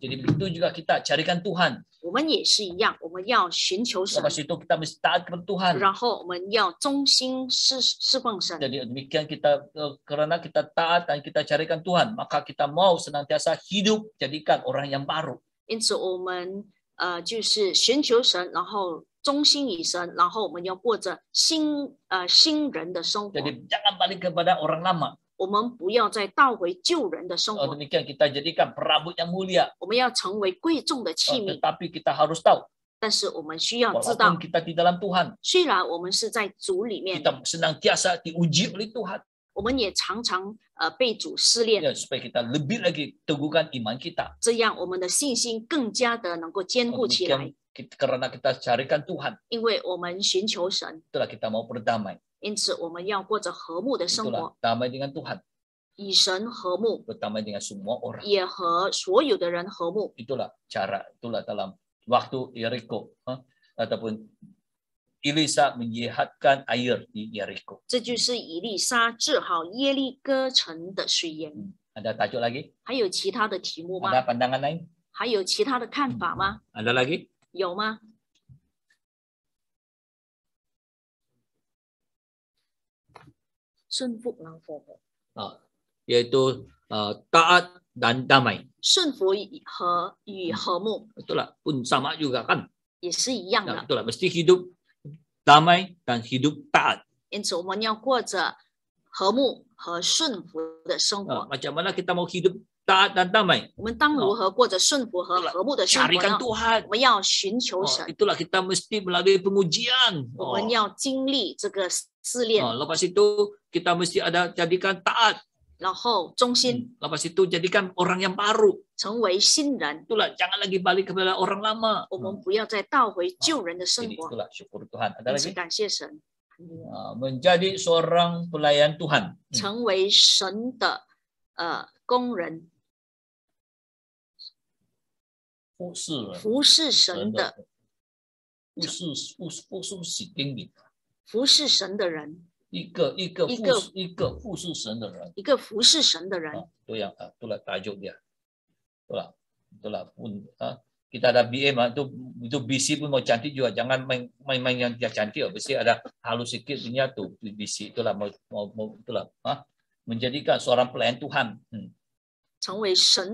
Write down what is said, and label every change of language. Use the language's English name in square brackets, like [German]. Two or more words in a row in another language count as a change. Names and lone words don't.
[Malay] Jadi begitu juga kita carikan Tuhan. [Chinese] 我们也是一样，我们要寻求神， [Malay] Lepas itu kita mesti taat kepada Tuhan. [Chinese] 然后我们要忠心侍奉神。 [Malay] Jadi demikian kita karena kita taat dan kita carikan Tuhan, maka kita mau senantiasa hidup jadikan orang yang baru. [Chinese] 因此，我们就是寻求神，然后忠心以神，然后我们要过着新人的生活。 [Malay] Jadi jangan balik kepada orang lama. [Chinese] 我们不要再倒回旧人的生活， [Malay] Demikian kita jadikan perabot yang mulia. [Chinese] 我们要成为贵重的器皿。 [Malay] Tetapi kita harus tahu, [Chinese] 但是我们需要知道 [Malay] walaupun，kita di dalam Tuhan, [Chinese] 虽然我们是在主里面， [Malay] kita senantiasa diuji oleh Tuhan. [Chinese] 我们也常常被主试炼， [Malay] Ya, supaya kita lebih lagi teguhkan iman kita. [Chinese] 这样我们的信心更加的能够坚固起来， [Malay] Karena kita carikan Tuhan, [Chinese] 因为我们寻求神， [Malay] itulah kita mau berdamai. [Chinese] 因此我们要过着和睦的生 [Malay] Itulah [Chinese] 活， [Malay] damai dengan Tuhan, [Chinese] 与神和睦， [Malay] berdamai dengan semua orang. [Chinese] 也和所有的人和睦。 [Malay] Itulah cara, itulah dalam waktu Yeriko, ataupun Elisa menyihatkan air di Yeriko. [Chinese] 这就是以利沙治好耶利哥城的水源。 [Malay] Ada tajuk lagi? [Chinese] 还有其他的题目吗？ [Malay] Ada pandangan lain? [Chinese] 还有其他的看法吗？ [Malay] Ada lagi? [Chinese] 有吗？ 顺服然后 [Malay] Yaitu taat dan damai. [Chinese] 顺服与和睦 [Malay] Itulah pun sama juga kan? [Chinese] 也是一样 [Malay] Nah, [Chinese] 的， [Malay] itulah mesti hidup damai dan hidup taat. [Chinese] 因此我们要过着和睦和顺服的生活。 [Malay] Macam mana kita mau hidup taat dan damai? [Chinese] 我们当如何过着顺服和和睦的生活 [Malay] Carikan [Chinese] 呢？ [Malay] Tuhan. [Chinese] 我们要寻求神， [Malay] Itulah kita mesti melalui pengujian. [Chinese] 我们要经历这个试炼， [Malay] Lepas itu kita mesti ada jadikan taat. [Chinese] 然后忠心， [Malay] Lepas itu jadikan orang yang baru. [Chinese] 成为新人。 [Malay] Itulah jangan lagi balik kepada orang lama. [Chinese] 我们不要再倒回旧人的生 [Malay] Jadi [Chinese] 活。 [Malay] itulah syukur Tuhan. Ada [Chinese] 因此 [Malay] lagi? [Chinese] 感谢神， [Malay] Menjadi seorang pelayan Tuhan. [Chinese] 成为神的工人， 服侍神的服侍使命，服侍神的人，一个服侍神的人。一个服侍神的人。 [Malay] Itu yang itulah tajuk dia. Itulah pun kita ada BM itu BC pun mau cantik juga, jangan main yang dia cantik, mesti ada halus sedikit punya tuh BC. Itulah mau itulah menjadikan seorang pelayan Tuhan.